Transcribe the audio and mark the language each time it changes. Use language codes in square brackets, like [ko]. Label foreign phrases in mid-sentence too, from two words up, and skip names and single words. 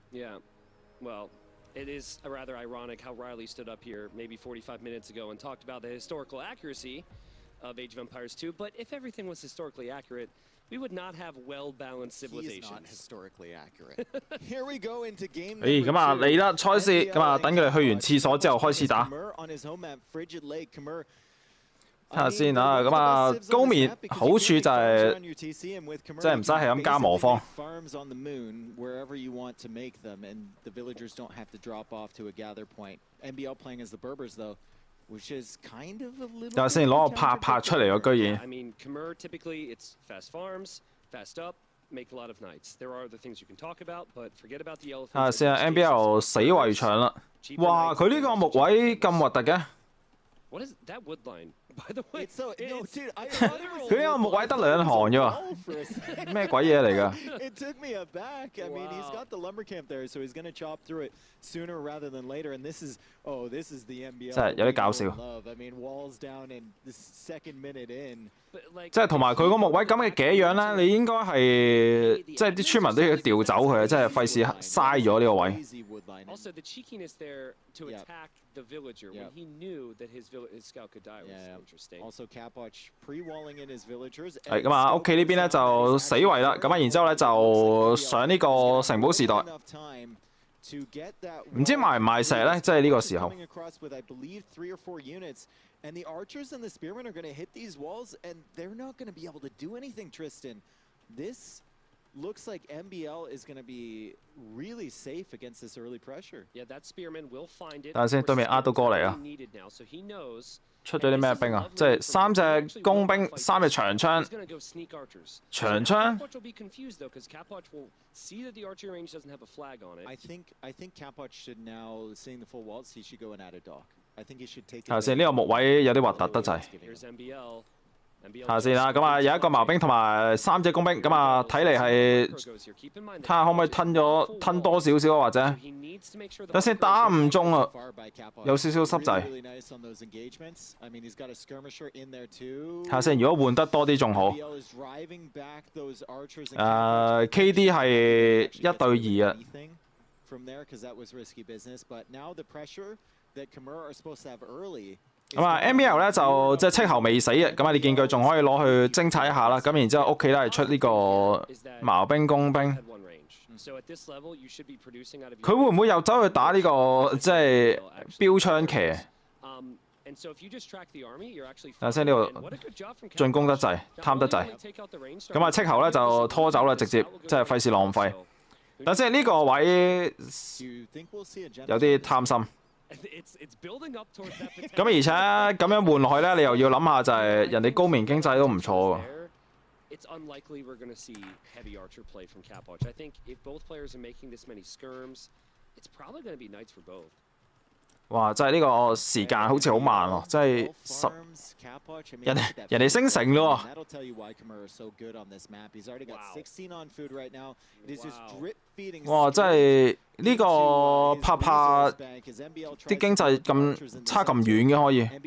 [en] yeah, well, it is rather ironic how Riley stood up here maybe 45 minutes ago and talked about the historical accuracy of Age of Empires 2. But if everything was historically accurate, we would not have well-balanced civilizations. He is not historically accurate. Here we go into game [yue] 咦，咁啊嚟啦，賽事咁啊，等佢哋去完廁所之後開始打。 [en] on his home map, Frigid Lake, Kimura. [yue] 睇下先啊，咁啊高棉好處就係即係唔使係咁加魔方。 [en] Farms on the moon wherever you want to make them, and the villagers don't have to drop off to a gather point. NBL playing as the Berbers though, which is kind of a little. [yue] 睇下先攞個拍出嚟喎，居然。 [en] I mean, Kimura typically it's fast farms, fast up, make a lot of knights. There are other things you can talk about, but forget about the elephants. [yue] 睇下先啊 ，NBL 死圍牆啦！哇，佢呢個木位咁核突嘅。 [en] What is that wood line? By the way, it's so no, dude. [yue] 佢呢個木位得2行啫喎，咩鬼嘢嚟㗎？ [en] It took me aback. I mean, he's got the lumber camp there, so he's going to chop through it sooner rather than later. And this is the NBL. [yue] 真係有啲搞笑。 [en] I mean, walls down in the second minute in. [yue] 即係同埋佢個木位咁嘅嘅樣咧，你應該係即係啲村民都要調走佢，即係費事嘥咗呢個位。 [en] Also, the cheekiness there to attack the villager when he knew that his scout could die was interesting. Also, Kapoch pre-walling in his villagers. [yue] 係咁啊，屋企呢邊咧就死圍啦，咁啊，然之後咧就上呢個城堡時代。唔知賣唔賣石咧？即係呢個時候。 [en] And the archers and the spearmen are going to hit these walls, and they're not going to be able to do anything, Tristan. This looks like MBL is going to be really safe against this early pressure. Yeah, that spearman will find it. [yue] 等下先，對面呃到過嚟啊！ [en] So he knows [yue] 出咗啲咩兵啊？即係3隻工兵，3隻長槍。長槍。 [en] Kapoch will be confused though, because Kapoch will see that the archery range doesn't have a flag on it. I think Kapoch should now, seeing the full walls, he should go and add a dock. I think he should take. [yue] 睇下先，呢個木位有啲核突得滯。 [en] Here's MBL. [yue] 睇下先啦，咁啊有一個矛兵同埋3隻工兵，咁啊睇嚟係睇下可唔可以吞多少少啊，或者等先打唔中啊，有少少濕滯。睇下先，如果換得多啲仲好。KD 係1對2啊。 [en] From there, because that was risky business. But now the pressure [yue] 咁啊 NBL 咧就即係斥候未死嘅，咁啊你見佢仲可以攞去偵察一下啦，咁然之後屋企咧係出呢個矛兵工兵。佢會唔會又走去打呢個即係標槍騎？睇下呢度進攻得滯，貪得滯。咁啊斥候咧就拖走啦，直接即係費事浪費。但係呢個位有啲貪心。咁而且咁樣換落去咧，你又要諗下就係人哋高棉經濟都唔錯喎。 [en] It's unlikely we're going to see heavy archer play from Capwatch. I think if both players are making this many skirms, it's probably going to be knights for both. [yue] 哇！真係呢個時間好似好慢喎，真係人哋升城咯喎。哇！真係呢個拍啲經濟咁差咁遠嘅可以。